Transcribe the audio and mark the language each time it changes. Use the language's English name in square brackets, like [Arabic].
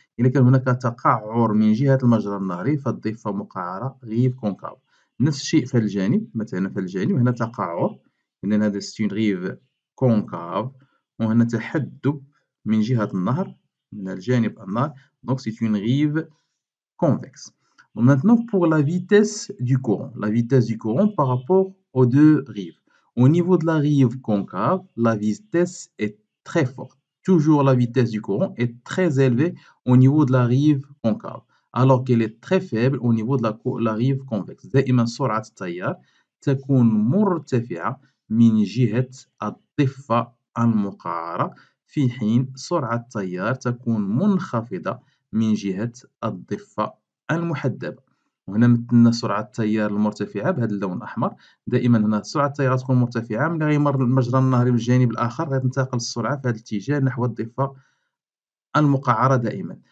[Arabic] إذا كان هناك تقعر من جهة المجرى النهري فالضفة مقعرة غيف كونكاف. نفس الشيء في الجانب مثلا في الجانب هنا تقعر إذن هذا ستون غيف كونكاف وهنا تحدب من جهة النهر من الجانب النهر. [French] Donc c'est une rive convexe. Donc maintenant pour la vitesse du courant. La vitesse du courant par rapport aux deux rives. Au niveau de la rive concave, la vitesse est très forte. Toujours la vitesse du courant est très élevée au niveau de la rive concave. Alors qu'elle est très faible au niveau de la rive convexe. [Arabic] دائما سرعة التيار تكون مرتفعة من جهة الضفة المقعرة في حين سرعة التيار تكون منخفضة من جهة الضفة المحدبة. وهنا مثلنا سرعة التيار المرتفعة بهذا اللون الأحمر. دائما هنا سرعة التيار غتكون مرتفعة ملي غيمر المجرى النهري من الجانب الآخر غتنتقل السرعة في هذا الاتجاه نحو الضفة المقعرة دائما.